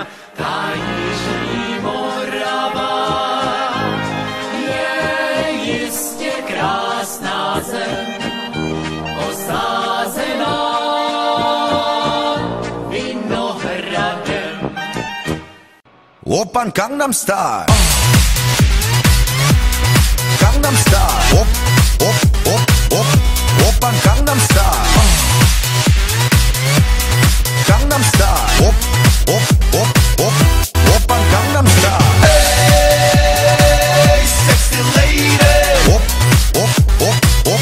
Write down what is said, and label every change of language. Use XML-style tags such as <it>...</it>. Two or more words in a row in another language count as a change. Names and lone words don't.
<cs>Ta jižní Morava je jistě krásná zem, osázená vinohradem.</cs> <ko>오빤 강남스타일. 강남스타일. 옵, 옵, 옵, 옵. 오빤 강남스타일. 강남스타일. 옵, 옵, 옵, 옵. 오빤 강남스타일.</ko> <en>Hey, sexy lady.</en> <ko>옵, 옵, 옵, 옵.</ko>